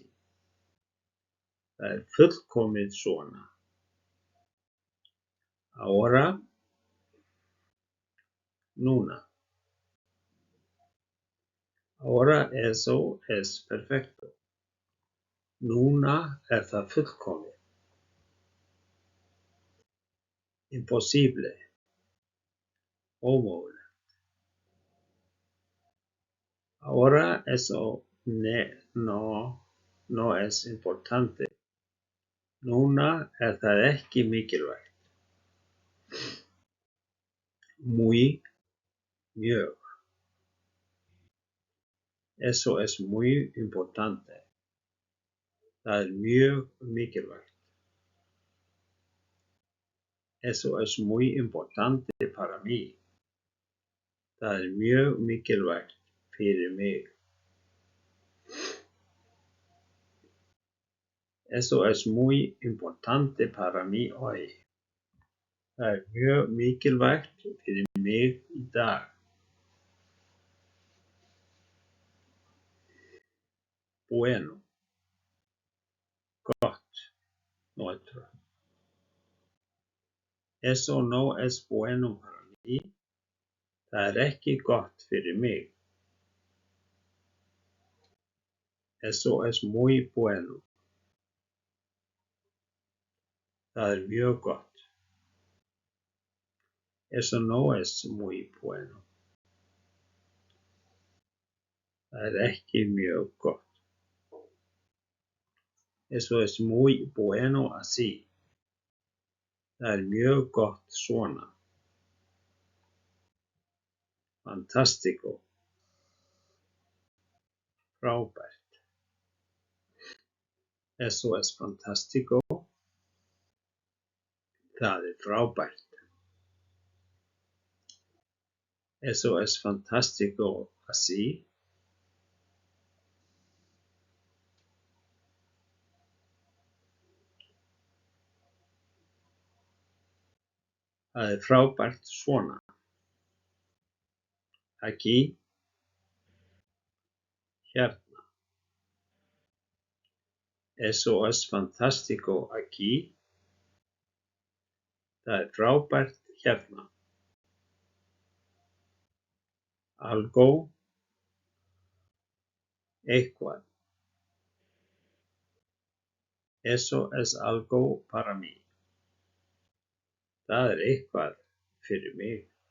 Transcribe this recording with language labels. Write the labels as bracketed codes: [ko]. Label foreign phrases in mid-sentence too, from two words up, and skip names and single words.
[is] Það er fullkomið svona. Ahora, núna. [es] Ahora eso es perfecto. [is] Núna er það fullkomið. [es] Imposible. [is] Ómögulegt. [es] Ahora eso no es importante. [is] Núna er það ekki mikilvægt. Muy, mjög. [es] Eso es muy importante. [is] Það er mjög mikilvægt. [es] Eso es muy importante para mí. [is] Það er mjög mikilvægt fyrir mig. [es] Eso es muy importante para mí hoy. [is] Það er mjög mikilvægt fyrir mig í dag. [es] Bueno. [is] Gott. Neutro. [es] Eso no es bueno para mí. [is] Það er ekki gott fyrir mig. [es] Eso es muy bueno. [is] Það er mjög gott. [es] Eso no es muy bueno. [is] Það er ekki mjög gott. [es] Eso es muy bueno así. [is] Það er mjög gott svona. [es] Fantástico. [is] Frábært. [es] Eso es fantástico. [is] Það er frábært. [es] Eso es fantástico así. [is] Það er frábært svona. Aquí. Hérna. [es] Eso es fantástico aquí. [is] Það er frábært hérna. [es] Algo. Eitthvað. Eso es algo para mí. [is] Það er eitthvað fyrir mig.